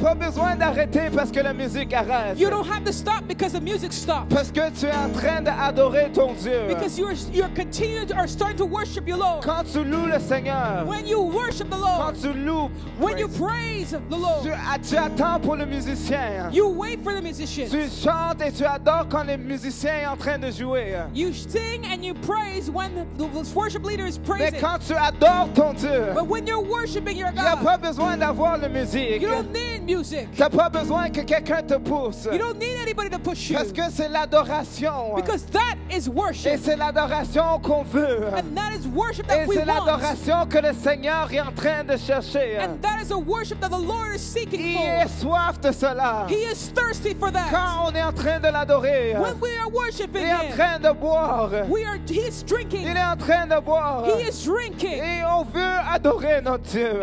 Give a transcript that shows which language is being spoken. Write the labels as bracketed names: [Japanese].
[French] pas besoin d'arrêter parce que la musique arrête. [English] You don't have to stop because the music stops. [French] Parce que tu es en train d'adorer ton Dieu. [English] Because you're continuing to, or starting to worship your Lord. [French] Quand tu loues le Seigneur. [English] When you worship the [French] Quand [English] Lord. [French] tu loues. [English] When you praise the Lord. [French] Tu attends pour le musicien. [English] You wait for the musician. [French] Tu chantes et tu adores quand le musicien est en train de jouer. [English] You sing and you praise when the worship leader is [French] Mais [English] praising. [French] quand tu adores ton Dieu. [English] But when you're worshiping your [French] Il n'y a [English] God, [French] pas besoin d'avoir la musique. [English] you don't need music. [French] Tu n'as pas besoin que quelqu'un te pousse. [English] You don't need anybody to push you. [French] Parce que c'est l'adoration. [English] Because that is worship. [French] c'est l'adoration qu'on veut. [English] And that is worship [French] Et [English] that we [French] c'est [English] want. [French] l'adoration que le Seigneur est en train de chercher. [English] And that is a worship that the Lord is seeking [French] Il [English] for. [French] est soif de cela. [English] He is thirsty for that. [French] Quand on est en train de l'adorer, [English] When we are worshiping [French] il est en [English] Him, [French] train de boire. [English] He is drinking. [French] Il est en train de boire. [English] He is drinking. [French] Et on veut adorer notre Dieu.